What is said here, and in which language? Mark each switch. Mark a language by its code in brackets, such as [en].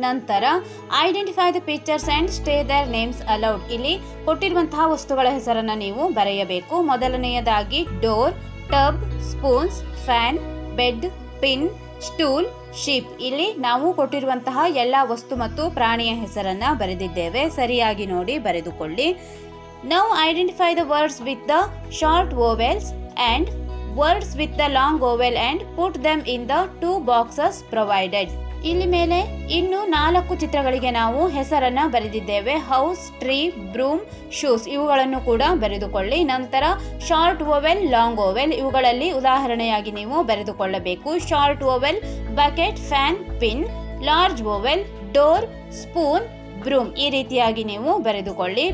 [en] ನಂತರ identify the pictures and say their names aloud. [kn] ಇಲ್ಲಿ ಕೊಟ್ಟಿರುವಂತಹ ವಸ್ತುಗಳ ಹೆಸರನ್ನು ನೀವು ಬರೆಯಬೇಕು. ಮೊದಲನೆಯದಾಗಿ door, tub, spoons, fan, bed, pin, stool, sheep. ಇಲ್ಲಿ ನಾವು ಕೊಟ್ಟಿರುವಂತಹ ಎಲ್ಲ ವಸ್ತು ಮತ್ತು ಪ್ರಾಣಿಯ ಹೆಸರನ್ನು ಬರೆದಿದ್ದೇವೆ. ಸರಿಯಾಗಿ ನೋಡಿ ಬರೆದುಕೊಳ್ಳಿ. [en] Now identify the words with the short vowels and words with the long vowel and put them in the two boxes provided. [kn] ಇಲ್ಲಿ ಮೇಲೆ ಇನ್ನು 4 ಚಿತ್ರಗಳಿಗೆ ನಾವು ಹೆಸರನ್ನ ಬರೆದಿದ್ದೇವೆ. ಹೌಸ್, ಟ್ರೀ, ಬ್ರೂಮ್, ಶೂಸ್ ಇವುಗಳನ್ನು ಕೂಡ ಬರೆದುಕೊಳ್ಳಿ. ನಂತರ ಶಾರ್ಟ್ ಓವೆಲ್, ಲಾಂಗ್ ಓವೆಲ್ ಇವುಗಳಲ್ಲಿ ಉದಾಹರಣೆಯಾಗಿ ನೀವು ಬರೆದುಕೊಳ್ಳಬೇಕು. Short vowel bucket, fan, pin. Large vowel door, spoon, broom ಈ ರೀತಿಯಾಗಿ ನೀವು ಬರೆದುಕೊಳ್ಳಿ.